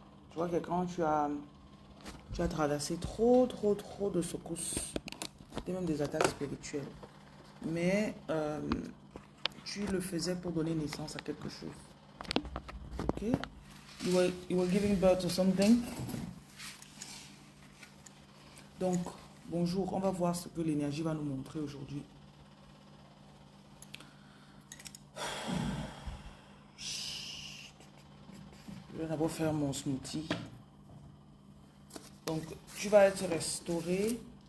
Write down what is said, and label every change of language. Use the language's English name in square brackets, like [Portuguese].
[French] Je vois que quand tu as traversé trop de secousses, c'était même des attaques spirituelles. Mais tu le faisais pour donner naissance à quelque chose. Ok? [English] You were giving birth to something. [French] Donc, bonjour. On va voir ce que l'énergie va nous montrer aujourd'hui. Je vais d'abord faire mon smoothie. Donc, tu vas être restauré.